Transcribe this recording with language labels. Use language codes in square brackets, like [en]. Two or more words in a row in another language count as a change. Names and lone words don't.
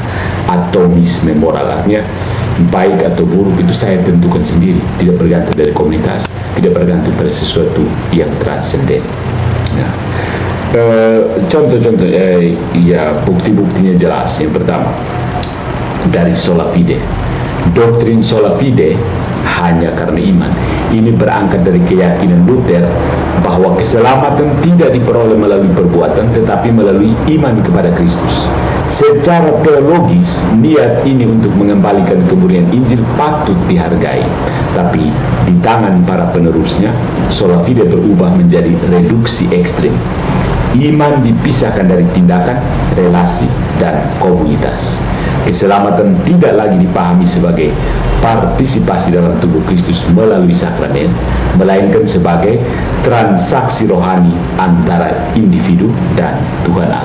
[id] Atomisme moral artinya baik atau buruk itu saya tentukan sendiri, tidak bergantung dari komunitas, tidak bergantung pada sesuatu yang transenden. Nah, contoh-contoh ya, bukti-buktinya jelas. Yang pertama dari [la] sola fide, [id] doktrin [la] sola fide [id] hanya karena iman. Ini berangkat dari keyakinan Luther bahwa keselamatan tidak diperoleh melalui perbuatan, tetapi melalui iman kepada Kristus. Secara teologis, niat ini untuk mengembalikan kemurnian Injil patut dihargai. Tapi di tangan para penerusnya, [la] sola fide [id] berubah menjadi reduksi ekstrim. Iman dipisahkan dari tindakan, relasi, dan komunitas. Keselamatan tidak lagi dipahami sebagai partisipasi dalam tubuh Kristus melalui sakramen, melainkan sebagai transaksi rohani antara individu dan Tuhan Allah.